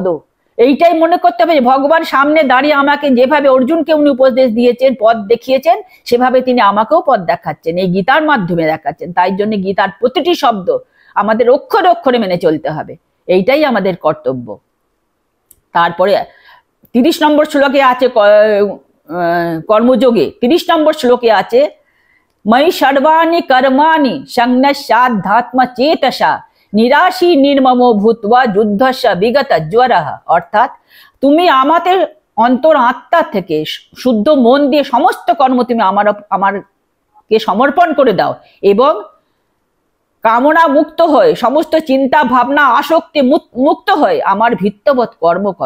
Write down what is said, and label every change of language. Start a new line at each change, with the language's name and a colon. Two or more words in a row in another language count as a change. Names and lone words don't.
Bangla: এইটাই মনে করতে হবে যে ভগবান সামনে দাঁড়িয়ে আমাকে যেভাবে অর্জুনকে উনি উপদেশ দিয়েছেন, পথ দেখিয়েছেন, সেভাবে তিনি আমাকেও পথ দেখাচ্ছেন, এই গীতার মাধ্যমে দেখাচ্ছেন। তাই জন্য গীতার প্রতিটি শব্দ আমাদের অক্ষরে অক্ষরে মেনে চলতে হবে, এইটাই আমাদের কর্তব্য। তারপরে 30 নম্বর শ্লোকে আছে কর্মযোগে, 30 নম্বর শ্লোকে আছে
Sanskrit: मयि सर्वाणि कर्माणि संन्यस्याध्यात्म चेतसा निराशी निर्ममो भूत्वा युद्धस्य विगत ज्वरः।
Bangla: অর্থাৎ তুমি আমাদের অন্তর আত্মা থেকে শুদ্ধ মন দিয়ে সমস্ত কর্ম তুমি আমারকে সমর্পণ করে দাও এবং কামনা মুক্ত হয়ে, সমস্ত চিন্তা ভাবনা আসক্তি মুক্ত হয়ে আমার ভিত্তবোধ কর্ম করো।